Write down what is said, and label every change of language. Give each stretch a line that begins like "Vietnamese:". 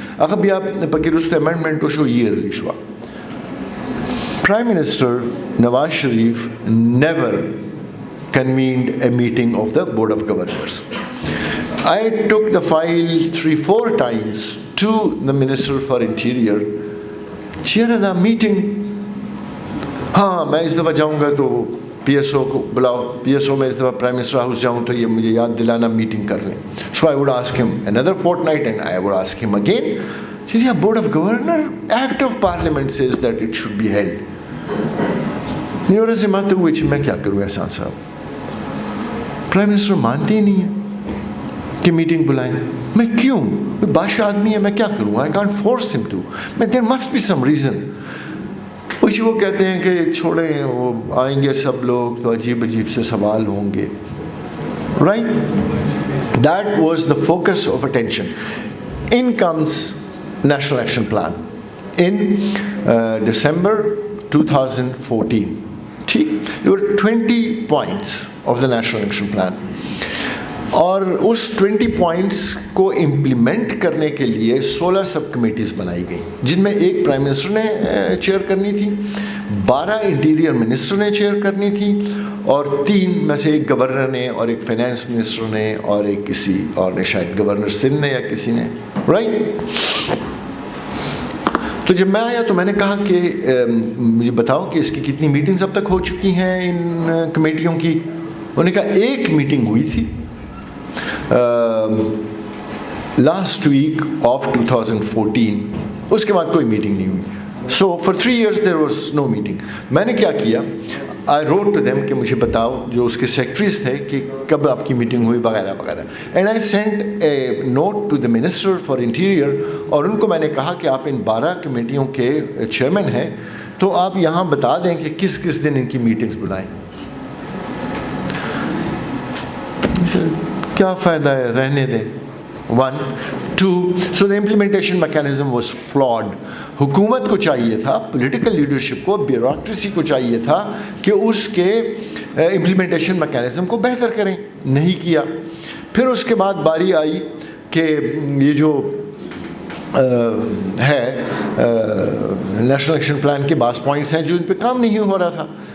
English: Agar bhi aap Pakiruste amendment to show yearly shwa. Prime Minister Nawaz Sharif never convened a meeting of the Board of Governors. I took the file 3-4 times to the Minister for Interior. Chair the meeting.
Urdu: ہاں میں اس دفعہ جاؤں گا تو P S O کو بلاؤ, P S O میں اس دفعہ prime minister house جاؤں تو یہ مجھے یاد دلانا میٹنگ کر لیں.
English: So I would ask him another fortnight and I would ask him again. Yeah, Board of Governor, Act of Parliament says that it should be held.
Urdu: نیورا سے مانتے ہوئے میں کیا کروں احسان صاحب, پرائم منسٹر مانتے ہی نہیں ہیں کہ میٹنگ بلائیں. میں کیوں, بادشاہ آدمی ہے, میں کیا کروں,
English: I can't force him to. There must be some reason.
Urdu: وہ کہتے ہیں کہ چھوڑیں, وہ آئیں گے سب لوگ تو عجیب عجیب سے سوال ہوں گے.
English: Right? That was the focus of attention. In comes National Action Plan in December 2014. There were 20 points of the National Action Plan.
Urdu: اور اس 20 پوائنٹس کو امپلیمنٹ کرنے کے لیے 16 سب کمیٹیز بنائی گئیں, جن میں ایک پرائم منسٹر نے چیئر کرنی تھی, 12 انٹیریئر منسٹر نے چیئر کرنی تھی, اور 3 میں سے ایک گورنر نے اور ایک فائنانس منسٹر نے اور ایک کسی اور نے, شاید گورنر سندھ نے یا کسی نے. رائٹ. تو جب میں آیا تو میں نے کہا کہ مجھے بتاؤ کہ اس کی کتنی میٹنگز اب تک ہو چکی ہیں ان کمیٹیوں کی. انہوں نے کہا ایک میٹنگ ہوئی تھی
English: last week of 2014,
Urdu: اس کے بعد کوئی میٹنگ نہیں ہوئی.
English: So for 3 years there was no meeting.
Urdu: میں نے کیا کیا,
English: I wrote to them
Urdu: کہ مجھے بتاؤ, جو اس کے سیکٹریز تھے, کہ کب آپ کی میٹنگ ہوئی وغیرہ وغیرہ.
English: And I sent a note to the Minister for Interior,
Urdu: اور ان کو میں نے کہا کہ آپ ان 12 کمیٹیوں کے چیئرمین ہیں, تو آپ یہاں بتا دیں کہ کس کس دن ان کی میٹنگز بلائیں. کیا فائدہ ہے, رہنے دیں.
English: 1 2 so the implementation mechanism was flawed.
Urdu: حکومت کو چاہیے تھا, پولیٹیکل لیڈرشپ کو, بیوروکریسی کو چاہیے تھا کہ اس کے امپلیمنٹیشن میکینزم کو بہتر کریں, نہیں کیا. پھر اس کے بعد باری آئی کہ یہ جو ہے نیشنل ایکشن پلان کے بعض پوائنٹس ہیں جو ان پہ کام نہیں ہو رہا تھا.